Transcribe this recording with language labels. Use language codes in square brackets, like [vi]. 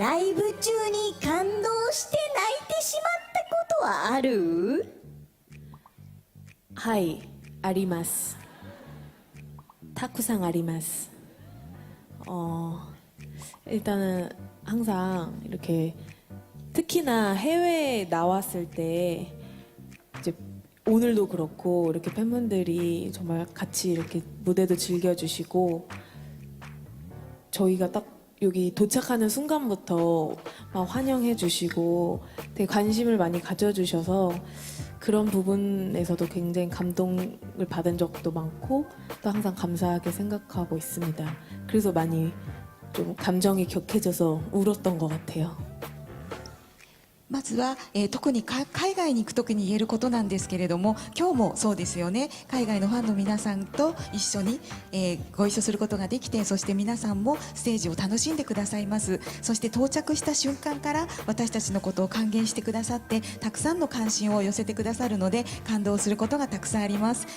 [ja] ライブ中に感動して泣いてしまったことはあるはいありますたくさんあります [ko] 일단은 항상 이렇게 특히나 해외에 나왔을 때 이제 오늘도 그렇고 이렇게 팬분들이 정말 같이 이렇게 무대도 즐겨주시고 저희가 딱 여기 도착하는 순간부터 막 환영해 주시고 되게 관심을 많이 가져주셔서 그런 부분에서도 굉장히 감동을 받은 적도 많고 또 항상 감사하게 생각하고 있습니다. 그래서 많이 좀 감정이 격해져서 울었던 것 같아요. [ja] まずは、特に海外に行く時に言えることなんですけれども、今日もそうですよね。海外のファンの皆さんと一緒に、ご一緒することができて、そして皆さんもステージを楽しんでくださいます。そして到着した瞬間から私たちのことを歓迎してくださって、たくさんの関心を寄せてくださるので感動することがたくさんあります。